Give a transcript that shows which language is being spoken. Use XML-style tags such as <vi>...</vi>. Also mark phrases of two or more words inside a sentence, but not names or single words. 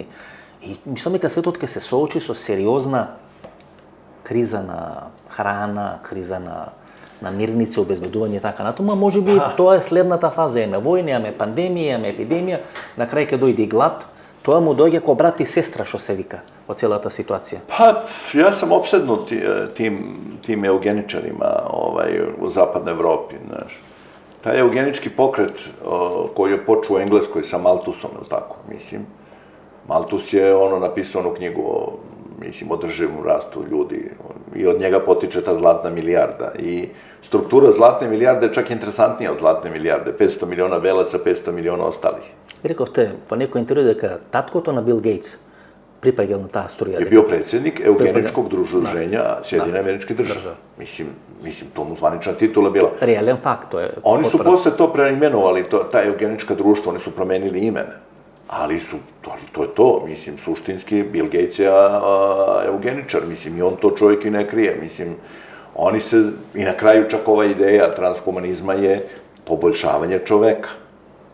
<mk>И мислам дека светот ќе се соочи со сериозна криза на храна, криза на мирници, обезбедување и така натаму, може би тоа е следната фаза, имаме војна, имаме пандемија, имаме епидемија, на крај ќе дојде и глад. Тоа му дојде ко брат и сестра, што се вика, во целата ситуација.</mk> <sr>Pa, ja sam opsednut tim eugeničarima u zapadnoj Evropi, znaš. Taj eugenički pokret koji je počeo u Engleskoj sa Malthusom, ili tako, mislim. Malthus je napisao onu knjigu o održivom rastu ljudi i od njega potiče ta zlatna milijarda. I struktura zlatne milijarde je čak interesantnija od zlatne milijarde. 500 miliona belaca, 500 miliona ostalih.</sr> <mk>Ви рековте во некој интервју дека таткото на Бил Гейтс припаѓал на таа струја.</mk> <sr>Je bio predsjednik eugeničkog druženja Sjedinjenih Američkih Država. Mislim, to mu zvanična titula bila.</sr> <mk>Реален факт, тоа е.</mk> <sr>Oni su posle to preimenovali, ta eugenička društva, oni su promenili imena. Ali to je to, mislim, suštinski, Bill Gates je eugeničar, mislim, i on to čovjek i ne krije, mislim, oni se, i na kraju čak ova ideja transhumanizma je poboljšavanje čoveka.</sr>